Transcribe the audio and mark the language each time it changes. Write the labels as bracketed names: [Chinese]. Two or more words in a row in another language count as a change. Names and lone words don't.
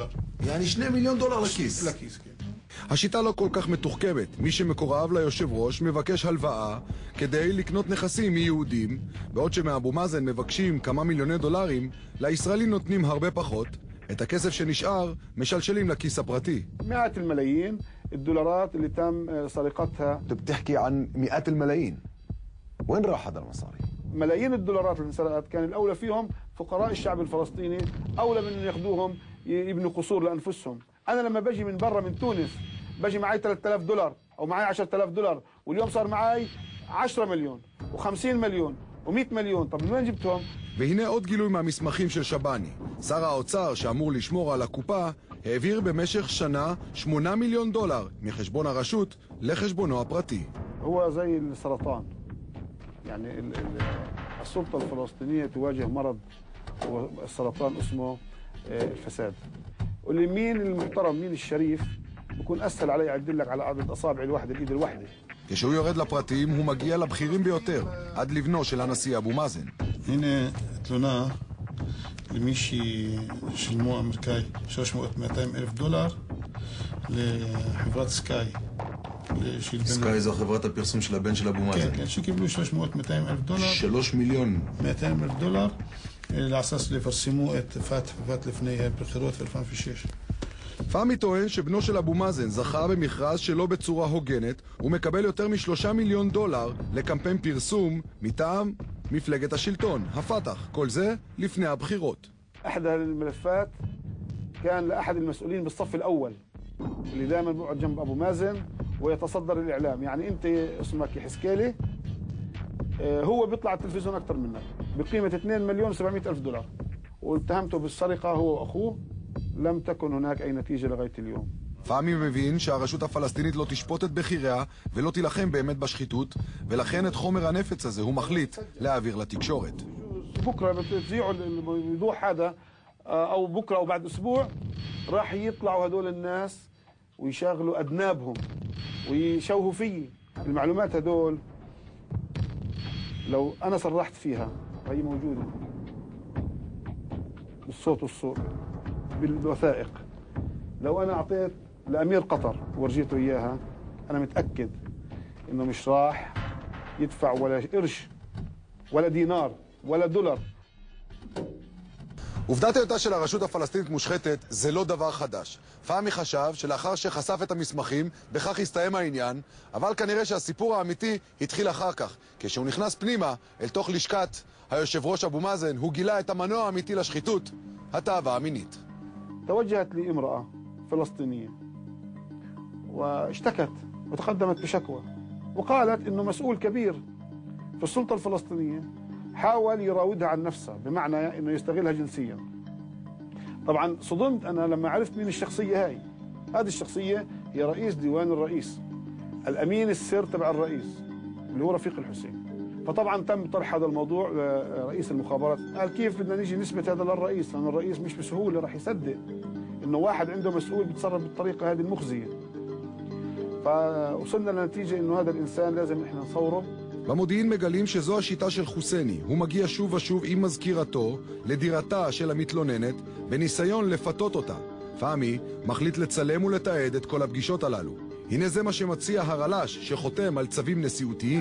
[Hebrew] יעני 2 מיליון דולר לכיס. לכיס, כן. השיטה לא כל כך מתוחכמת. מי שמקורב ליושב ראש מבקש הלוואה כדי לקנות נכסים מיהודים, בעוד שמאבו מאזן מבקשים כמה מיליוני דולרים, לישראלים נותנים הרבה פחות. את הכסף שנשאר משלשלים לכיס הפרטי. [Arabic] مئات الملايين الدولارات اللي تم سرقتها. אתה بتحكي عن مئات الملايين. وين راح هذا المصاري؟ ملايين الدولارات اللي انسرقت كان الأولى فيهم فقراء الشعب الفلسطيني، أولى من أن ياخذوهم يبنوا قصور لأنفسهم. أنا لما بجي من برا من تونس بجي معي 3,000 دولار أو معي 10,000 دولار، واليوم صار معي 10 مليون و50 مليون و100 مليون. طب من وين جبتهم؟ [Hebrew] והנה עוד גילוי מהמסמכים של שבני. שר האוצר, שאמור לשמור על הקופה, העביר במשך שנה 8 מיליון דולר מחשבון הרשות לחשבונו הפרטי. [Arabic] هو زي السرطان. يعني السلطة الفلسطينية تواجه مرض، والسرطان اسمه الفساد. واللي مين المحترم مين الشريف بكون أسهل علي أعدل لك على عدد أصابع الواحدة الإيد الواحدة. [Hebrew] כשהוא יורד לפרטים הוא מגיע לבכירים ביותר, עד לבנו של הנשיא אבו מאזן. הנה תלונה למי ששילמו אמריקאי 300,000-200,000 דולר לחברת סקאי. סקאי זו חברת הפרסום של הבן של אבו מאזן. כן, שקיבלו 300,000-200,000 דולר. 3,200,000 דולר לעשות לפרסמו את פת לפני הבחירות ב-2006. פאמי טוען שבנו של אבו מאזן זכה במכרז שלא בצורה הוגנת ומקבל יותר מ3 מיליון דולר לקמפיין פרסום מטעם מפלגת השלטון, הפתח. כל זה לפני הבחירות. [Arabic] أحد الملفات كان لأحد المسؤولين بالصف الأول اللي دائما بيقعد جنب أبو مازن ويتصدر الإعلام. يعني أنت اسمك حسكيلي، هو بيطلع على التلفزيون أكثر منك بقيمة 2,700,000 دولار، واتهمته بالسرقة هو وأخوه. لم تكن هناك أي نتيجة لغاية اليوم. [Hebrew] פאמי מבין שהרשות הפלסטינית לא תשפוט את בחיריה ולא תילחם באמת בשחיתות, ולכן את חומר הנפץ הזה הוא מחליט להעביר לתקשורת. بكرة بتذيعوا الوضوح هذا أو بكرة أو بعد أسبوع راح يطلعوا هدول الناس ويشغلوا أذنابهم ويشوهوا فيي. المعلومات هدول لو أنا صرحت فيها وهي موجودة بالصوت والصورة بالوثائق، لو أنا أعطيت لأمير قطر ورجيته إياها أنا متأكد إنه مش راح يدفع ولا قرش ولا دينار ولا דולר. עובדת היותה של הרשות הפלסטינית מושחתת זה לא דבר חדש. פאמי חשב שלאחר שחשף את המסמכים, בכך הסתיים העניין, אבל כנראה שהסיפור האמיתי התחיל אחר כך. כשהוא נכנס פנימה אל תוך לשכת היושב ראש אבו מאזן, הוא גילה את המנוע האמיתי לשחיתות, התאווה המינית. [Arabic] توجهت لي امرأة فلسطينية واشتكت وتقدمت بشكوى وقالت إنه مسؤول كبير في السلطة الفلسطينية حاول يراودها عن نفسها، بمعنى إنه يستغلها جنسيا. طبعا صدمت أنا لما عرفت مين الشخصية هاي. هذه الشخصية هي رئيس ديوان الرئيس، الأمين السر تبع الرئيس اللي هو رفيق الحسين. فطبعا تم طرح هذا الموضوع لرئيس المخابرات، قال كيف بدنا نيجي نثبت هذا للرئيس، لأن الرئيس مش بسهولة راح يصدق إنه واحد عنده مسؤول بيتصرف بالطريقة هذه المخزية. فوصلنا لنتيجة إنه هذا الإنسان لازم إحنا نصوره. [Hebrew] במודיעין מגלים שזו השיטה של חוסני. הוא מגיע שוב ושוב עם מזכירתו לדירתה של המתלוננת בניסיון לפתות אותה. פאמי מחליט לצלם ולתעד את כל הפגישות הללו. הנה זה מה שמציע הרל"ש שחותם על צווים נשיאותיים.